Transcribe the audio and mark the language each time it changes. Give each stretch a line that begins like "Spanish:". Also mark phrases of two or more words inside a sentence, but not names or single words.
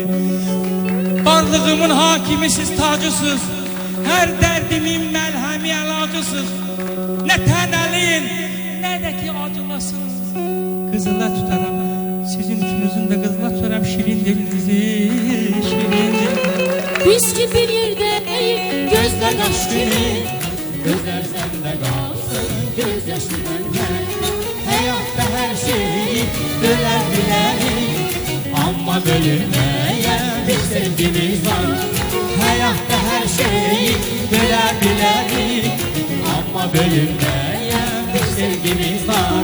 Azerbaijani: Varlığımın hakimi siz, tacısız, hər dərdimin məlhəmi əlacısız. Nə tənəlin, nə də ki acılasınız. Qızıla tutaram, sizin üçünüzün də qızıla tutaram şirin dilinizi, şirin dilinizi. Biz ki bir yerdəyik, gözlə qaş kimi.
Turkish: Gözler sende kalsın, göz yaşı bende. Hayatta her şeyi böler bilerik, ama bölünmeyen bir sevgimiz var. Hayatta her şeyi böler bilerik, ama bölünmeyen bir sevgimiz var.